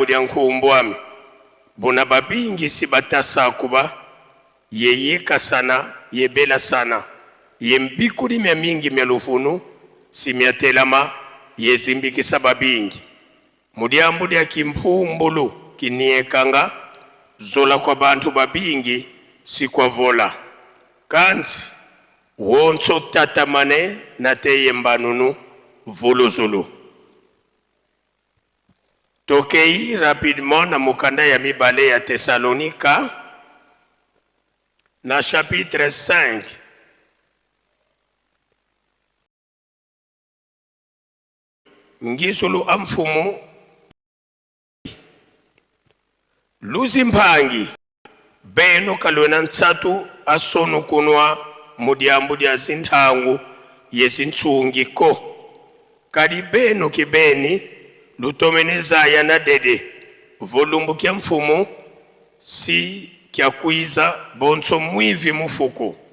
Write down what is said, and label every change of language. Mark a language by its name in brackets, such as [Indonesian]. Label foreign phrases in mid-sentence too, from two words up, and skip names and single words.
[Kongo] dia nkumbwami bona babingi sibatasa kuba yeyeka sana yebela sana yembikuli mya mingi mya lufunu simyatelama yezimbikisa babingi mudiambu dia kimpumbulu kiniekanga zola kwa bantu babingi si kwa vola kanzi wonso tatamane na teye mbanunu volozolo. [Lingala] Tokei rapidement na mukanda ya mibale ya Thessalonika na chapitre 5. [Kongo] Ngisulu amfumu luzimpangi beno kalwena ntsatu asonu kunwa mudiambu dia zinthangu yezintshungiko kadi beno kibeni lutomeneza ya na dede volumbu kya mfumu si kya kuiza bonso mwivi mufuku